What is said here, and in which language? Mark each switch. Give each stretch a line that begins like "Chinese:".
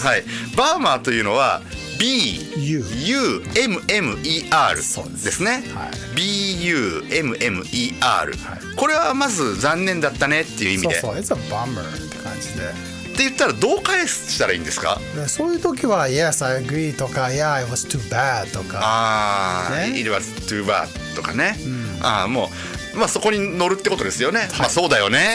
Japanese: まず、はい、バーマーというのは BUMMER ですね、はい、BUMMER、はい、これはまず残念だったねっていう意味で、そう
English: It's a bummer
Japanese: って感じでって言ったらどう返したらいいんですか？そういう時は
English: Yes, I agree とか Yeah, it was too bad とか、
Japanese: ね、
English: It was too bad
Japanese: とかね、もう、まあ、そこに乗るってことですよね、はい、まあ、そうだよねって、